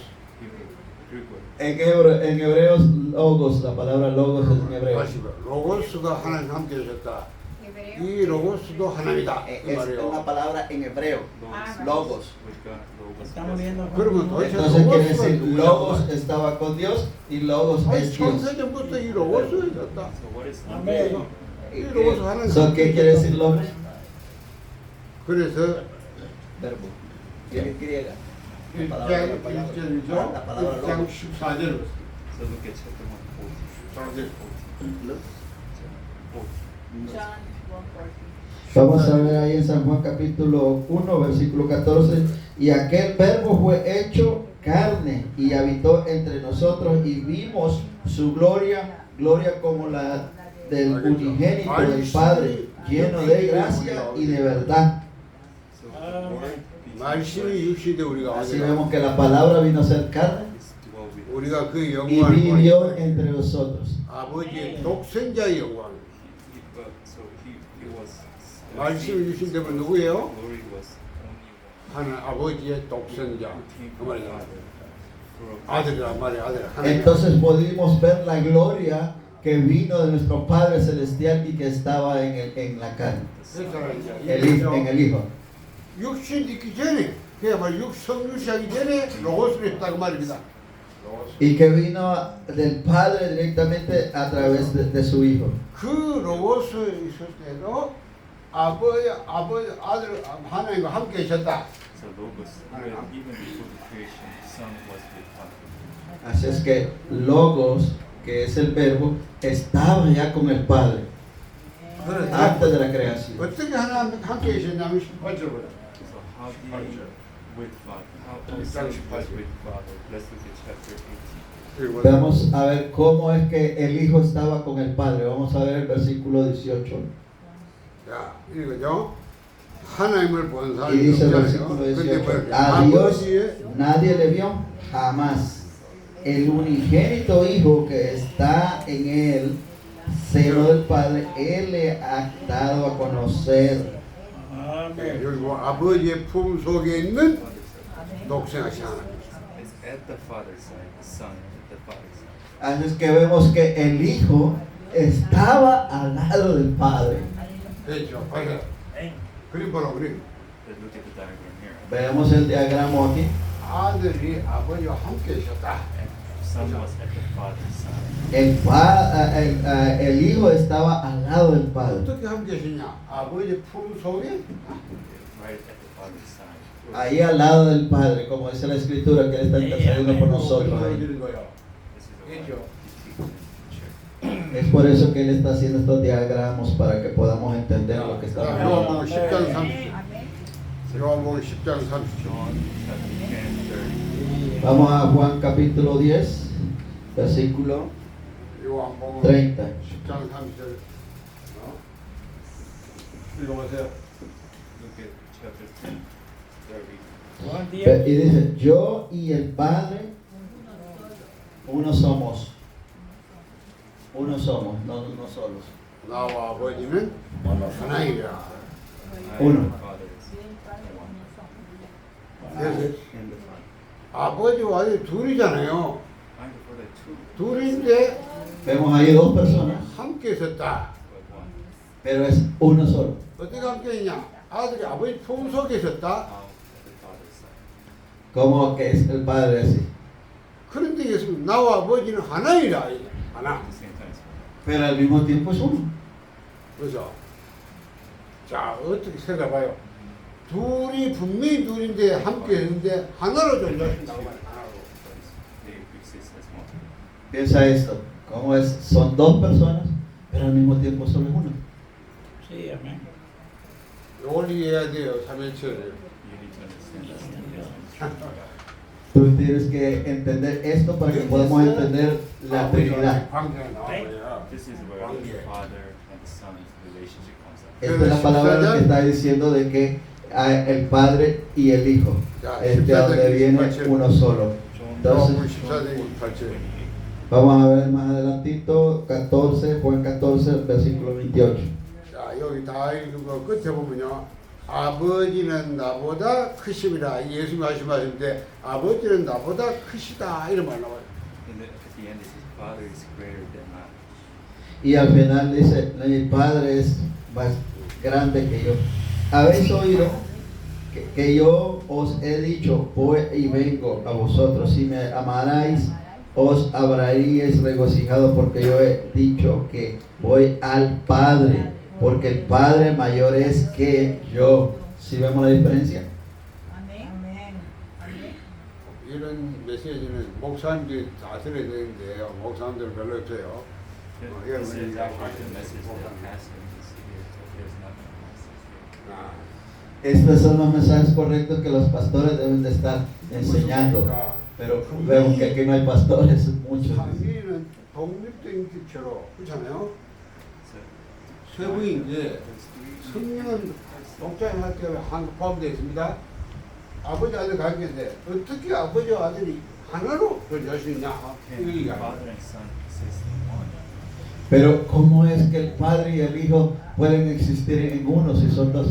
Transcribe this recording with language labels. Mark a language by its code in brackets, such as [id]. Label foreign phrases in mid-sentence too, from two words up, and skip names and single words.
[en] Hebrew, Greek word. [es] En hebreos, logos, la palabra logos es en hebreo. [ko] 다시 봐. 로고스가 하나님 함께 계셨다. 이 로고스도 하나님이다. 그 말이에요. [es] palabra en hebreo, logos. [en] With God, logos. [es] Estamos viendo. [ko] 그러면 도대체 [es] Entonces quiere [ko] 로고스가 [es] decir, [ko] 누구냐? [es] logos estaba con Dios y logos [ko] 아니 [es] es Dios. [ko] 창세전부터 이 로고스가 있었다. [en] So what is [ko] 아멘. 이 로고스 하나님. [es] So, ¿qué quiere decir logos? [ko] 그래서 [es] Verbo. Griega. [ko] 1장 1절이죠. 1장 14절. [en] So look at chapter 1:14. 14. John 1:14. [es] Vamos a ver ahí en San Juan capítulo 1, versículo 14. Y aquel verbo fue hecho carne y habitó entre nosotros y vimos su gloria, gloria como la del unigénito del Padre, lleno de gracia y de verdad. [en] So Ah. word [ko] 말씀이 육신대 우리가 [es] Así [ko] 아니라 [es] vemos que la palabra vino a ser carne [en] is dwell with us. [ko] 우리가 그 [es] y [ko] 영광을 [es] vivió [ko] 보니까 [es] entre nosotros. [ko] 아버지의 독생자의 영광. [en] So he was [ko] 말씀이 육신되면 누구예요? [en] glory was only one. [ko] 하나님 아버지의 독생자. [en] Who came [ko] 그 [en] from the [ko] 말이야. [en] Father. For [ko] 아들이란 말이야, 아들. 하나님. [es] Entonces pudimos ver la gloria que vino de nuestro Padre Celestial y que estaba en la carne, en el Hijo. [ko] 육신 있기 전에, 그야말로 성육시하기 전에 로고스를 했다고 말입니다. 로고스. [es] Y que vino del Padre directamente a través de su Hijo. [ko] 그 로고스 있을 때도 아들 하나님과 함께 계셨다. [en] So logos, even before the creation, the Son was with Father. [es] Así es que Logos, que es el verbo, estaba ya con el Padre antes de la creación. [ko] 어떻게 하나님 함께 계셨냐면 18절보다. [en] So how did with Father. How the Son was with Father. Let's look at chapter 18. [ko] 그리고 [es] Vamos a ver cómo es que el Hijo estaba con el Padre. Vamos a ver el versículo 18. [ko] 자, 이거죠. 하나님을 본 [es] Y [ko] 사람이 [es] dice el [ko] 없잖아요. [es] versículo [ko] 근데 [es] 18, [ko] 뭐 [es] a Dios [ko] 아버지의 [es] nadie le vio jamás. El unigénito Hijo que está en el seno del Padre, Él le ha dado a conocer. [ko] 아멘. 여기 뭐 아버지의 품 속에 있는 독생하신 하나님. [en] It's at the Father's side, the Son at the Father's side. [es] Así es que vemos que el Hijo estaba al lado del Padre. [ko] 됐죠. 봐요. 그림 보라 그림. [en] Let's look at the diagram here. [es] Veamos el diagrama aquí. [ko] 아들이 아버지와 함께 있었다. [en] And the Son was at the Father's side. [es] El Hijo estaba al lado del Padre. [ko] 어떻게 함께 있었냐? 아버지 품 속에 [en] Right at the Father's side. [es] Ahí al lado del Padre, como dice la Escritura, que Él está intercediendo por nosotros. ahí. [ko] 보여주는 거예요. [en] This is a Angel. picture. [es] Es por eso que Él está haciendo estos diagramas para que podamos entender lo que está [ko] 자, [es] pasando. [ko] 요한복음 10장 30절. 요한복음 10장 30절. [en] John chapter 10, 30. [es] Vamos a Juan capítulo 10, versículo [ko] 요한복음 [es] 30. [ko] 10장 30절. 읽어보세요. [en] Look at chapter 10, 30. [es] Juan 10. Y dice, yo y el Padre, uno somos. Uno somos, no solos. [ko] 나와 아버지는 하나이라. [en] I [es] Uno. [en] and the Father is one. [ko] 그래서 [en] In the Father. [ko] 아버지와 아들이 둘이잖아요. [en] I and the Father two, [ko] 둘인데 [es] Vemos ahí dos personas, [ko] 함께 있었다. [en] but one. [es] pero es uno solo. [ko] 어떻게 함께 있냐? 아들이 아버지 품 속에 있었다. [en] How at the Father's side. [es] Como que es el Padre así. [ko] 그런데 예수 나와 아버지는 하나이라. 하나. [en] At the same time, it's one. [es] Pero al mismo tiempo es uno. [ko] 그렇죠? 자, 어떻게 생각해봐요. 둘이 분명히 둘인데 함께 있는데 하나로 존재하신다고 말이야. 하나로. [en] They exist as one. [es] Piensa esto, como es, son dos personas, pero al mismo tiempo solo es uno. Sí, amén. [ko] 이걸 이해해야 돼요. 삼일체를. [en] You need to understand that. [es] Tú tienes que entender esto para que podamos entender la Trinidad. [ko] 관계가 나와요. [en] This is where the Father and the Son's relationship comes up. [es] Esta es la palabra que está diciendo de que el Padre y el Hijo, de donde viene uno solo. [ko] 요한복음 [es] Entonces, [ko] 14장 28절. [es] vamos a ver más adelantito, 14, Juan 14, versículo 28. [ko] 자, 여기 다 읽은 거 끝에 보면요. 아버지는 나보다 크심이라. 예수님이 말씀하시는데 아버지는 나보다 크시다. 이런 말 나와요. [en] At the end, it says, Father is greater than I. [es] Y al final dice, mi Padre es más grande que yo. Habéis oído que yo os he dicho, voy y vengo a vosotros. Si me amarais, os habríais regocijado, porque yo he dicho que voy al Padre, porque el Padre mayor es que yo. ¿Sí vemos la diferencia? [ko] 이런 메시지는 목사님들이 다 들어야 되는데 목사님들 별로 없어요. [en] This is actually the message that pastor needs to hear. So there's not a message here. [ko] 아, [es] Estos son los mensajes correctos que los pastores deben de estar enseñando. Pero vemos que aquí no hay pastores, muchos. [ko] 상기는 독립된 기체로 그렇잖아요. [en] So, [ko] 세부인데 [en] those three [ko] 성령은 독자한테 포함되어 있습니다. 아버지 아들 관계인데 어떻게 아버지와 아들이 하나로 존재할 수 있냐? [en] can [ko] 이거 [en] the [ko] 얘기하는 [en] Father and Son exist in one. [es] Pero ¿cómo es que el Padre y el Hijo pueden existir en uno si son dos?